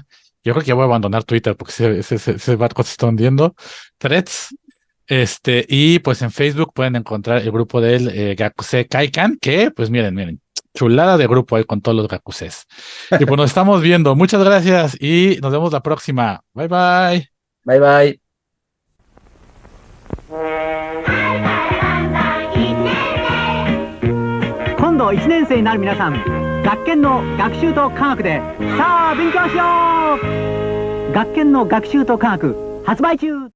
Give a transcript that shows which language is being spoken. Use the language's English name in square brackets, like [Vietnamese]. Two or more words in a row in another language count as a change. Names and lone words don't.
[Spanish] Yo creo que ya voy a abandonar Twitter porque se va hundiendo. Threads. Y pues en Facebook pueden encontrar el grupo del Gakuse Kaikan, que pues miren, chulada de grupo ahí con todos los Gakuses. Y pues nos estamos viendo. Muchas gracias y nos vemos la próxima. [English] Bye bye. Bye bye. [Japanese] 今度1年生になる皆さん、学研の学習と科学でさあ勉強しよう。学研の学習と科学発売中。